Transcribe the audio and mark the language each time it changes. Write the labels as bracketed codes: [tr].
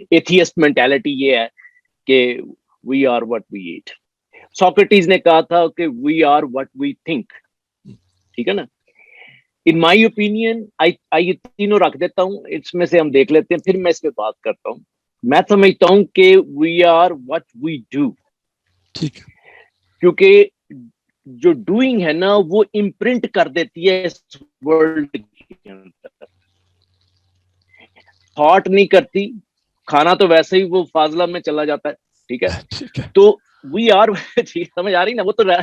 [ur] Atheist mentality یہ ہے کہ [en] we are what we eat. [ur] Socrates نے کہا تھا کہ [en] we are what we think. [ur] ٹھیک ہے نا. [en] in my opinion [ur] یہ تینوں رکھ دیتا ہوں, اس میں سے ہم دیکھ لیتے ہیں, پھر میں اس پہ بات کرتا ہوں. میں سمجھتا ہوں کہ [en] we are what we do. [ur] ٹھیک ہے, کیونکہ جو ڈوئنگ ہے نا وہ امپرنٹ کر دیتی ہے اس ورلڈ کے اندر. تھاٹ نہیں کرتی, کھانا تو ویسے ہی وہ فاضلہ میں چلا جاتا ہے. ٹھیک ہے, تو [en] we are, [ur] سمجھ آ رہی نا, وہ تو